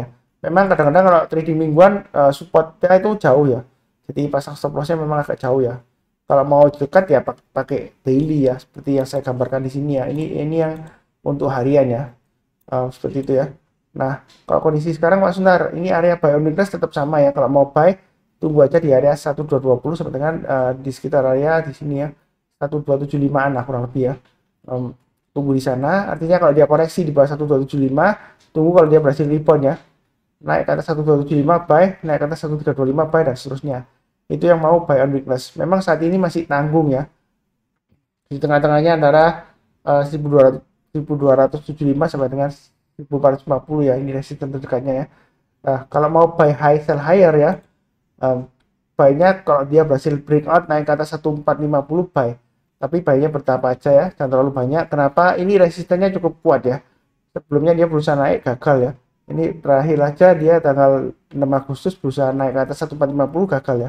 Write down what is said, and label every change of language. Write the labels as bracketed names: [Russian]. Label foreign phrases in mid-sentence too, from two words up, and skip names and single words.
[Indonesian] Memang kadang-kadang kalau trading mingguan supportnya itu jauh ya. Jadi pasang [English] stop lossnya [Indonesian] memang agak jauh ya. Kalau mau dekat ya pakai daily ya, seperti yang saya gambarkan di sini ya. Ini yang untuk harian ya, seperti itu ya. Nah, kalau kondisi sekarang Pak Sunar, ini area [English] buy on weakness [Indonesian] tetap sama ya. Kalau mau buy, tunggu aja di area 1220 sampai dengan di sekitar area di sini ya, 1275-an lah kurang lebih ya. Tunggu di sana. Artinya kalau dia koreksi di bawah 1275, tunggu kalau dia berhasil rebound ya. Naik ke atas 1275 buy, naik ke atas 1325 buy dan seterusnya. Itu yang mau [English] buy on weakness. [Indonesian] Memang saat ini masih tanggung ya. Di tengah-tengahnya antara 1275 sampai dengan 1450 ya, ini resisten terdekatnya ya. Kalau mau [English] buy high sell higher ya, [Indonesian] buy-nya kalau dia berhasil breakout naik ke atas 1450 buy, tapi buy-nya bertahap aja ya, jangan terlalu banyak. Kenapa? Ini resistennya cukup kuat ya. Sebelumnya dia berusaha naik gagal ya. Ini terakhir aja dia tanggal 6 Agustus berusaha naik ke atas 1450 gagal ya.